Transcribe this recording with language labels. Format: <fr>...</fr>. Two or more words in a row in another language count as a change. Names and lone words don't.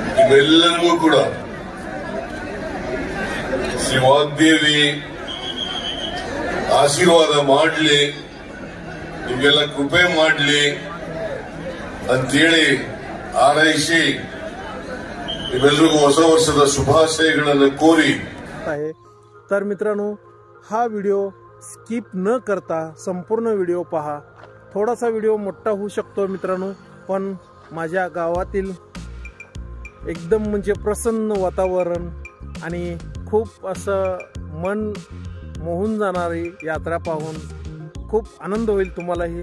<kn>ನಿಮ್ಮೆಲ್ಲರಿಗೂ ಕೂಡ ಶ್ರೀವಾಗ್ದೇವಿ ಆಶೀರ್ವಾದ ಮಾಡಲಿ, ನಿಮ್ಗೆಲ್ಲ ಕೃಪೆ ಮಾಡಲಿ ಅಂತೇಳಿ ಹಾರೈಸಿ ನಿಮ್ಮೆಲ್ಲರಿಗೂ ಹೊಸ ವರ್ಷದ ಶುಭಾಶಯಗಳನ್ನು ಕೋರಿ</kn> <mr>आहे. तर मित्रांनो, हा व्हिडिओ स्किप न करता संपूर्ण व्हिडिओ पहा. थोडासा व्हिडिओ मोठा होऊ शकतो मित्रांनो, पण माझ्या गावातील एकदम म्हणजे प्रसन्न वातावरण आणि खूप असं मन मोहून जाणारी यात्रा पाहून खूप आनंद होईल तुम्हालाही.</mr>